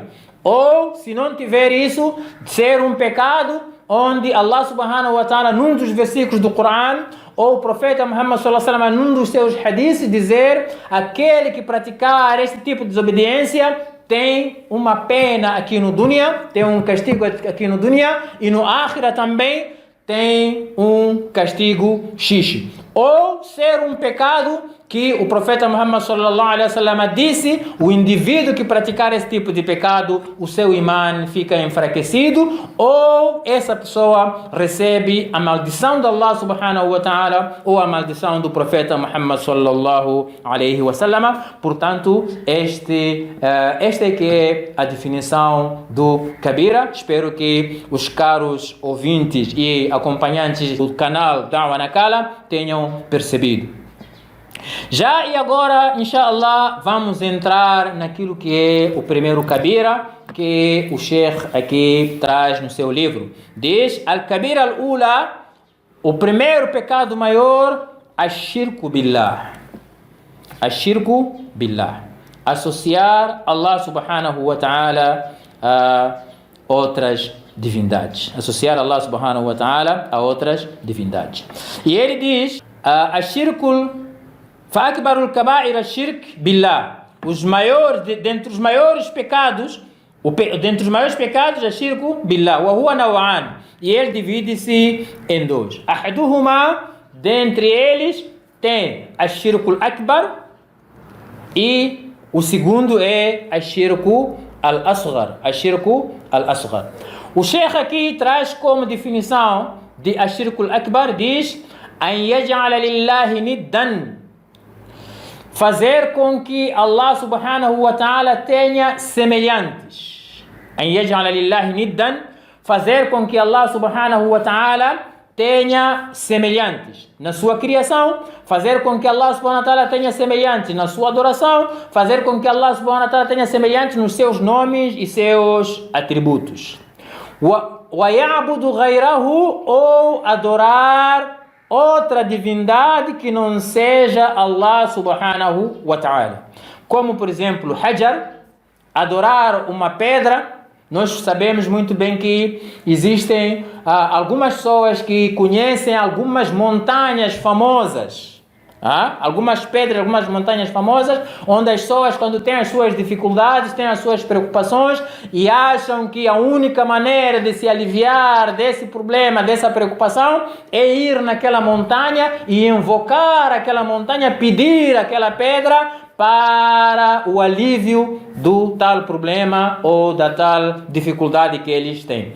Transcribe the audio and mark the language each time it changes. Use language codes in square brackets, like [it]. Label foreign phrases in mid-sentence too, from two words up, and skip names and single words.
[pt] Ou, se não tiver isso, ser um pecado onde Allah [ar] سبحانه وتعالى, [pt] num dos versículos do Coran, ou o profeta Muhammad [ar] صلى الله عليه وسلم, [pt] num dos seus hadiths, dizer: aquele que praticar este tipo de desobediência tem uma pena aqui no dunya, tem um castigo aqui no dunya, e no akhira também tem um castigo X. Ou ser um pecado que o profeta Muhammad [ar] صلى الله عليه وسلم [pt] disse: o indivíduo que praticar esse tipo de pecado, o seu iman fica enfraquecido, ou essa pessoa recebe a maldição de Allah [ar] سبحانه وتعالى [pt] ou a maldição do profeta Muhammad [ar] صلى الله عليه وسلم. [pt] Portanto, esta é que é a definição do kabira. Espero que os caros ouvintes e acompanhantes do canal Da'wa Nakala tenham percebido. Já e agora, inshallah, vamos entrar naquilo que é o primeiro kabira que o Sheikh aqui traz no seu livro. Diz: [ar] الكبيرة الأولى, [pt] o primeiro pecado maior, [ar] الشرك بالله. الشرك بالله, [pt] associar Allah [ar] سبحانه وتعالى [pt] a outras divindades. Associar Allah [ar] سبحانه وتعالى [pt] a outras divindades. E ele diz: [ar] ash-shirku فأكبر الكبائر الشرك بالله. [pt] Dentre os maiores pecados, é [ar] شرك بالله. وهو نوعان. [pt] E ele divide-se em dois. أحدهما, dentre eles, tem [ar] الشرك الأكبر, [pt] e o segundo é [ar] الشرك الأصغر. الشرك الأصغر. [pt] O Sheikh aqui traz como definição de [ar] الشرك الأكبر, [pt] diz: [ar] أن يجعل لله ندا, [pt] fazer com que Allah [ar] سبحانه وتعالى [pt] tenha semelhantes. [ar] أن يجعل لله ندا, [pt] fazer com que Allah [ar] سبحانه وتعالى [pt] tenha semelhantes na sua criação, fazer com que Allah [ar] سبحانه وتعالى [pt] tenha semelhantes na sua adoração, fazer com que Allah [ar] سبحانه وتعالى [pt] tenha semelhantes nos seus nomes e seus atributos. [ar] ويعبد غيره, [pt] ou adorar outra divindade que não seja Allah [ar] سبحانه وتعالى. [pt] como por exemplo Hajar, adorar uma pedra. Nós sabemos muito bem que existem algumas pessoas que conhecem algumas montanhas famosas, algumas pedras, algumas montanhas famosas, onde as pessoas, quando têm as suas dificuldades, têm as suas preocupações e acham que a única maneira de se aliviar desse problema, dessa preocupação, é ir naquela montanha e invocar aquela montanha, pedir aquela pedra para o alívio do tal problema ou da tal dificuldade que eles têm.